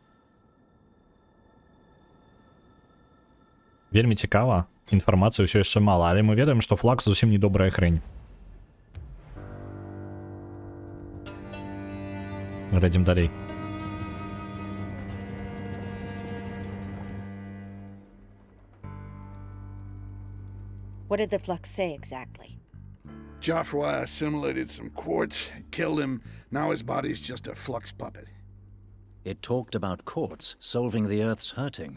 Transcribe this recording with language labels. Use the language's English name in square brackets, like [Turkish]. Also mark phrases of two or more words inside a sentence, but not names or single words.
[Belarusian] Вельмі цікава. Інфармацыі ўсё яшчэ мала, але мы ведаем, што Флакс зусім не добрая хрень. Глядзім далей. [English] What did the flux say exactly? Joffrey assimilated some quartz, killed him. Now his body's just a flux puppet. It talked about quartz solving the Earth's hurting.